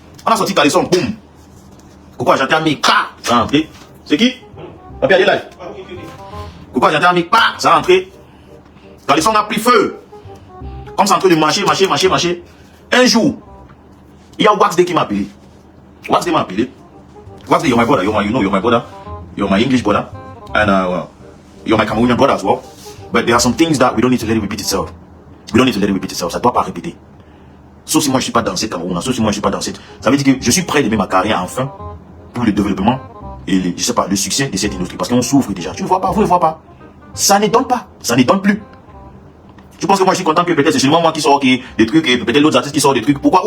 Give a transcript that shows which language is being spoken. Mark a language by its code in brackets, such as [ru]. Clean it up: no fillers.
[fr] On a sorti Caleçon, boum. Coco Argenté a mis, ça a entré. C'est qui? Papier à live. Coco Argenté a mis, ça a entré. Caleçon a pris feu. Comme ça en train de marcher. Un jour, il y a Waxday qui m'a appelé. Waxday m'a appelé. [en] Waxday, you're my brother, you're my brother. You're my English brother. And you're my Cameroonian brother as well. But there are some things that we don't need to let it repeat itself. We don't need to let it repeat itself. [fr] Ça ne doit pas répéter. Sauf si moi je ne suis pas dans cette Cameroun, sauf si moi je ne suis pas dans cette. Ça veut dire que je suis prêt de mettre ma carrière enfin pour le développement et je sais pas, le succès de cette industrie. Parce qu'on souffre déjà. Tu ne vois pas, vous ne voyez pas. Ça ne donne pas. Ça ne donne plus. Je pense que moi je suis content que peut-être c'est seulement moi qui sors des trucs et peut-être d'autres artistes qui sortent des trucs. Pourquoi?